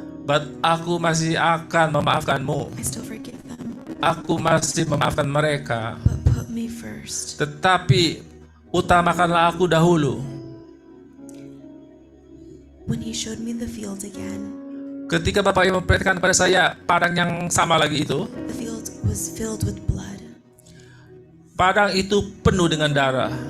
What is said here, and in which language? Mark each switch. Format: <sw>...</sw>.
<id>"But aku masih akan memaafkanmu.</id> <en>I still forgive them.</en> <id>Aku masih memaafkan mereka.</id> <en>But put me first.</en> <id>Tetapi utamakanlah aku dahulu."</id> <en>When he showed me the field again,</en> <id>Ketika Bapak yang memperlihatkan pada saya padang yang sama lagi itu,</id> <en>the field was filled with blood.</en> <id>padang itu penuh dengan darah.</id>